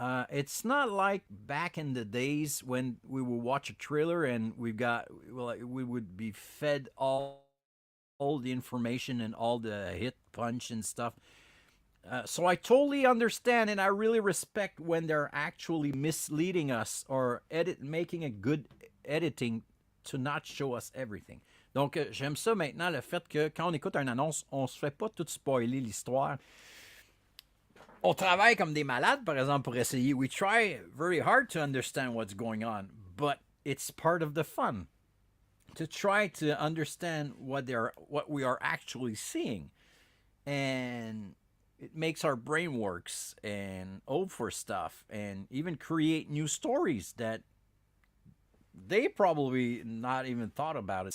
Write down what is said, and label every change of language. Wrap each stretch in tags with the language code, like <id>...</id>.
<en>It's not like back in the days when we would watch a trailer and we would be fed all the information and all the hit punch and stuff. So I totally understand and I really respect when they're actually misleading us or making a good editing to not show us everything.</en> <fr>Donc, j'aime ça maintenant, le fait que quand on écoute une annonce, on se fait pas tout spoiler l'histoire. On travaille comme des malades, par exemple, pour essayer.</fr> <en>We try very hard to understand what's going on, but it's part of the fun to try to understand what we are actually seeing. And it makes our brain works and hope for stuff and even create new stories that they probably not even thought about it.</en>